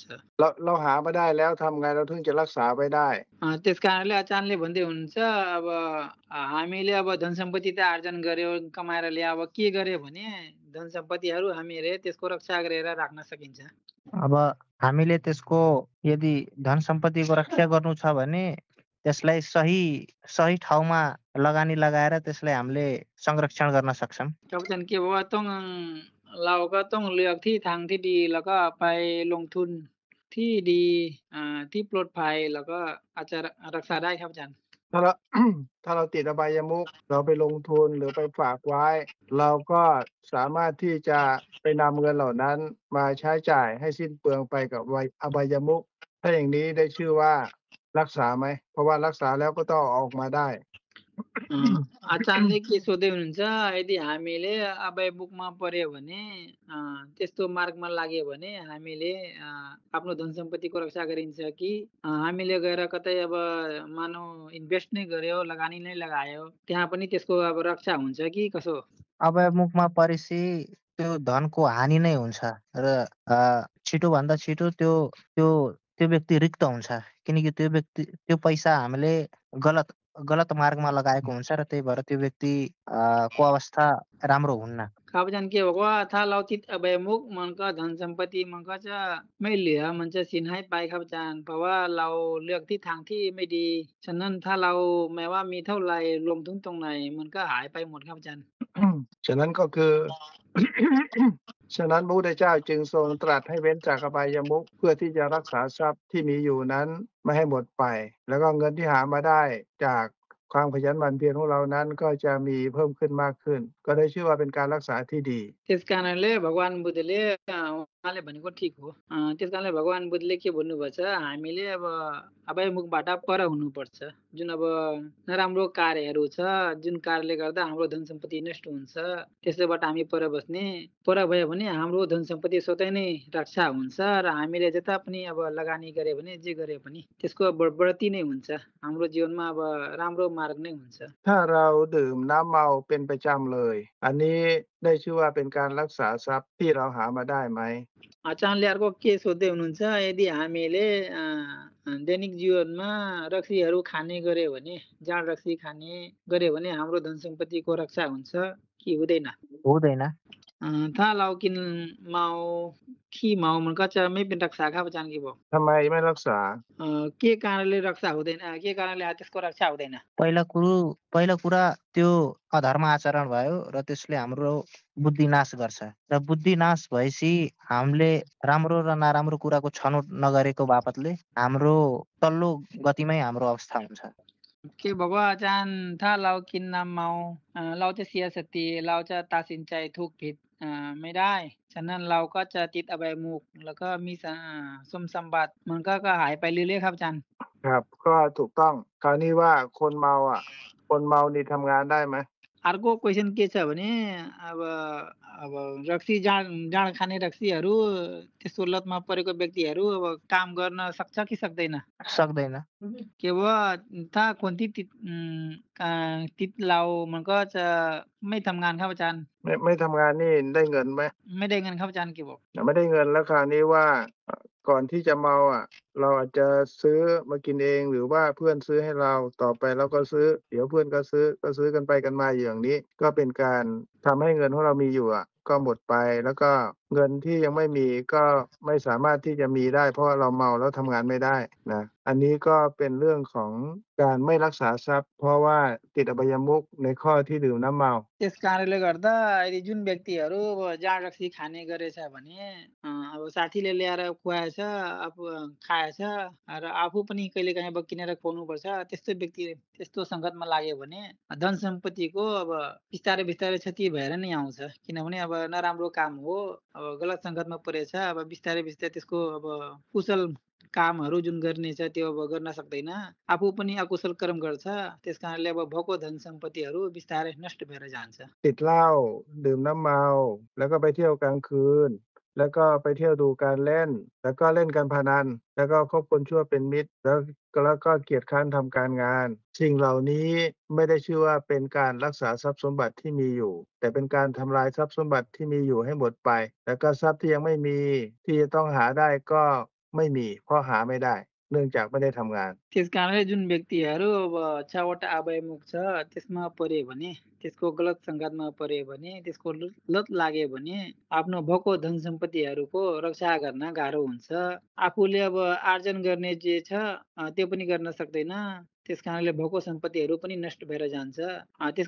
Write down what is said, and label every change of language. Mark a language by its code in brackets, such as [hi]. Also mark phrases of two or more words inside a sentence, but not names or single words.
[th] เราหามาได้แล้วทำไงเราถึงจะรักษาไว้ได้ [ne] त्यस कारणले आचार्यले भन्दै हुनुहुन्छ अब हामीले अब धन सम्पत्ति त आर्जन गर्यो कमाएर ल्यायो अब के गर्यो भने धन सम्पत्तिहरू हामीले त्यसको रक्षा गरेर राख्न सकिन्छ अब हामीले त्यसको यदि धन सम्पत्तिको रक्षा गर्नु छ भने त्यसलाई सही ठाउँमा लगानी लगाएर त्यसलाई हामीले संरक्षण गर्न सक्छौं [th] อาจารย์เกี่ยวว่าต้องเราก็ต้องเลือกที่ทางที่ดีแล้วก็ไปลงทุนที่ดีที่ปลอดภัยแล้วก็อาจจะรักษาได้ครับอาจารย์ ถ้าเรา ถ้าเราติดอบายมุขเราไปลงทุนหรือไปฝากไว้ เราก็สามารถที่จะไปนำเงินเหล่านั้นมาใช้จ่ายให้สิ้นเปลืองไปกับอบายมุขถ้าอย่างนี้ได้ชื่อว่ารักษาไหมเพราะว่ารักษาแล้วก็ต้องออกมาได้ [ne] आचार्यले के सोध्दै हुनुहुन्छ यदि हामीले अभय बुकमा पर्यो भने त्यस्तो मार्गमा लाग्यो भने हामीले आफ्नो धन सम्पत्तिको रक्षा गरिन्छ कि हामीले गएर कतै अब मानौ इन्भेस्ट नै गर्यो लगानी नै लगायो त्यहाँ पनि त्यसको अब रक्षा हुन्छ कि कसो अभयमुखमा परेपछि त्यो धनको हानि नै हुन्छ र छिटोभन्दा छिटो त्यो व्यक्ति रिक्त हुन्छ किनकि त्यो पैसा हामीले गलत मार्गमा लगाएको हुन्छ र त्यही भएर त्यो व्यक्ति को अवस्था राम्रो हुन्न [th] ครับอาจารย์เกี่ยวบอกว่าถ้าเราติดอบายมุขมันก็ [ne] धन सम्पत्ति [th] มันก็จะไม่เหลือมันจะสูญหายไปครับอาจารย์เพราะว่าเราเลือกทิศทางที่ไม่ดีฉะนั้นถ้าเราแม้ว่ามีเท่าไหร่ลงทุนตรงไหนมันก็หายไปหมดครับอาจารย์ ฉะนั้นก็คือ ฉะนั้นพระพุทธเจ้าจึงทรงตรัสให้เว้นจากอบายมุขเพื่อที่จะรักษาทรัพย์ที่มีอยู่นั้นไม่ให้หมดไป แล้วก็เงินที่หามาได้จากความขยันหมั่นเพียรของเรานั้นก็จะมีเพิ่มขึ้นมากขึ้น ก็ได้ชื่อว่าเป็นการรักษาที่ดี [ne] त्यस कारणले भगवान बुद्धले उहाँले भनेको ठिक हो त्यस कारणले भगवान बुद्धले के भन्नुभएको छ हामीले अब अभयमुखबाट पर हुनुपर्छ जुन अब नराम्रो कार्यहरू छ जुन कार्यले गर्दा हाम्रो धन सम्पत्ति नष्ट हुन्छ त्यसैबाट हामी पर बस्ने पर भयो भने हाम्रो धन सम्पत्ति स्वतः नै रक्षा हुन्छ र हामीले जता पनि अब लगानी गरे भने जे गरे पनि त्यसको बढ्ती नै हुन्छ हाम्रो जीवनमा अब राम्रो मार्ग नै हुन्छ [th] ถ้าเราดื่มน้ำเมาเป็นประจำเลย อันนี้ได้ชื่อว่าเป็นการรักษาทรัพย์ที่เราหามาได้ไหม [ne] आचार्यले अर्को के सोध्दै हुनुहुन्छ यदि हामीले दैनिक जीवनमा रक्सीहरू खाने गर्यो भने जाँड रक्सी खाने गर्यो भने हाम्रो धन सम्पत्तिको रक्षा हुन्छ कि हुँदैन हुँदैन [th] ถ้าเรากินเมาขี้เมามันก็จะไม่เป็นรักษาครับอาจารย์กี่บอก ทำไมไม่รักษา [ne] के कारणले रक्षा हुँदैन के कारणले त्यसको रक्षा हुँदैन पहिलो कुरा त्यो अधर्म आचरण भयो र त्यसले हाम्रो बुद्धि नाश गर्छ र बुद्धि नाश भएपछि हामीले राम्रो र नराम्रो कुराको छनौट नगरेको बापतले हाम्रो तल्लो गतिमै हाम्रो अवस्था हुन्छ [th] คือบอกว่าอาจารย์ถ้าเรากินน้ำเมาเราจะเสียสติเราจะตัดสินใจถูกผิดไม่ได้ฉะนั้นเราก็จะติดอบายมุขแล้วก็มีสมบัติมันก็หายไปเรื่อยๆครับอาจารย์ ครับก็ถูกต้องคราวนี้ว่าคนเมาคนเมานี่ทำงานได้ไหม [ne] अर्को क्वेसन के छ भने अब अब रक्सी जाँड खाने रक्सीहरू त्यस्तो लतमा परेको व्यक्तिहरू अब काम गर्न सक्छ कि सक्दैन सक्दैन kewa ta konti tit tit lao [th] มันก็จะไม่ทำงานครับอาจารย์ ไม่ทำงานนี่ได้เงินไหม ไม่ได้เงินครับอาจารย์เกบอก ไม่ได้เงินแล้วคราวนี้ว่าก่อนที่จะเมาเราอาจจะซื้อมากินเองหรือว่าเพื่อนซื้อให้เราต่อไปเราก็ซื้อเดี๋ยวเพื่อนก็ซื้อกันไปกันมาอย่างนี้ก็เป็นการทำให้เงินของเรามีอยู่ก็หมดไปแล้วก็เงินที่ยังไม่มีก็ไม่สามารถที่จะมีได้เพราะเราเมาแล้วทำงานไม่ได้นะอันนี้ก็เป็นเรื่องของการไม่รักษาทรัพย์เพราะว่าติดอบายมุขในข้อที่ดื่มน้ำเมา [ne] त्यस कारणले गर्दा अहिले जुन व्यक्तिहरू अब जाँड रक्सी खाने गरेछ भने अब साथीले ल्याएर खुवाएछ आफू खाएछ र आफू पनि कहिलेकाहीँ अब किनेर खुवाउनुपर्छ त्यस्तो व्यक्ति त्यस्तो सङ्कटमा लाग्यो भने धन सम्पत्तिको अब बिस्तारै बिस्तारै क्षति भएर नै आउँछ किनभने अब नराम्रो काम हो अब गलत सङ्कटमा परेछ अब बिस्तारै बिस्तारै त्यसको अब कुशल कामहरू जुन गर्ने छ त्यो अब गर्न सक्दैन आफू पनि अकुशल कर्म गर्छ त्यस कारणले अब भएको धन सम्पत्तिहरू बिस्तारै नष्ट भएर जान्छ [th] ติดเหล้าดื่มน้ำเมาแล้วก็ไปเที่ยวกลางคืนแล้วก็ไปเที่ยวดูการเล่นแล้วก็เล่นการพนันแล้วก็คบคนชั่วเป็นมิตรแล้วก็เกียจคร้านทำการงานสิ่งเหล่านี้ไม่ได้ชื่อว่าเป็นการรักษาทรัพย์สมบัติที่มีอยู่แต่เป็นการทำลายทรัพย์สมบัติที่มีอยู่ให้หมดไปแล้วก็ทรัพย์ที่ยังไม่มีที่จะต้องหาได้ก็ไม่มีเพราะหาไม่ได้เนื่องจากไม่ได้ทำงาน [ne] त्यस कारणले जुन व्यक्तिहरू अब 6वटा अवयमुख छ त्यसमा पर्यो भने त्यसको गलत सङ्गतमा पर्यो भने त्यसको लत लाग्यो भने आफ्नो भएको धन सम्पत्तिहरूको रक्षा गर्न गाह्रो हुन्छ आफूले अब आर्जन गर्ने जे छ त्यो पनि गर्न सक्दैन त्यस कारणले भएको सम्पत्तिहरू पनि नष्ट भएर जान्छ त्यसको